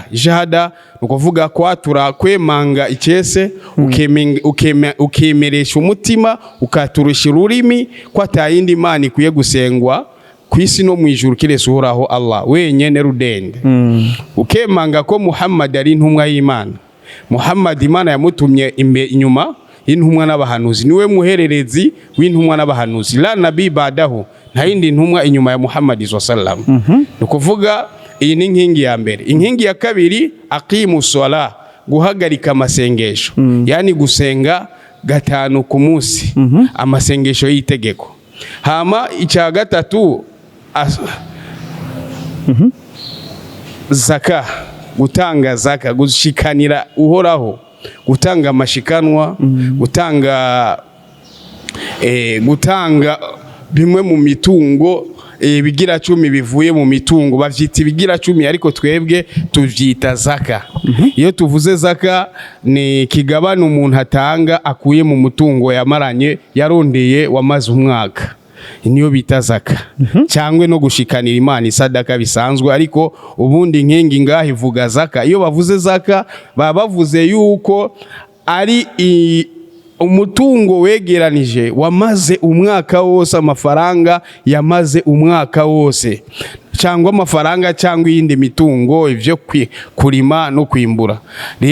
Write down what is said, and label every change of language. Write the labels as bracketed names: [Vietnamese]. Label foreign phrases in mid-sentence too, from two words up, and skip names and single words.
[Rundi] Shahada nukuvuga kwatura, kwemanga icyese, ukemeresha umutima, ukaturusha ururimi ko atayindi Imana ikwiye gusengwa kwisi no mwijuru kirese uhoraho Allah wenyene rudende. Ukemanga ko Muhammad ari intumwa y'Imana. Muhammad Imana yamutumye inyuma y'intumwa n'abahanuzi, niwe muhererezi w'intumwa n'abahanuzi. [Arabic] لا نبي بعده, nta yindi ntumwa inyuma ya Muhammad sallallahu. [Rundi] Nukuvuga iyi ni inkingi ya mbere. Inkingi ya kabiri [Arabic] أقيموا الصلاة, [Rundi] guhagarika amasengesho, yani gusenga gatanu ku munsi, amasengesho y'itegeko. Hama icya gatatu zaka, gutanga zaka, gushikanira uhoraho, gutanga amashikanwa, gutanga bimwe mu mitungo, bigira 10 bivuye mu mitungo bavyita bigira 10, ariko twebwe tuvyita zaka. Iyo tuvuze zaka ni kigabana umuntu atanga akuye mu mutungo yamaranye yarondeye wamaze umwaka, niyo bita zaka. Cyangwe no gushikanira Imana isadaka bisanzwe, ariko ubundi nkengi ngaho ivuga zaka. Iyo bavuze zaka baba bavuze yuko ari umutungo wegeranije wamaze umwaka wose, amafaranga yamaze umwaka wose, cyangwa amafaranga cyangwa iyindi mitungo, ivyo kurima no kwimbura.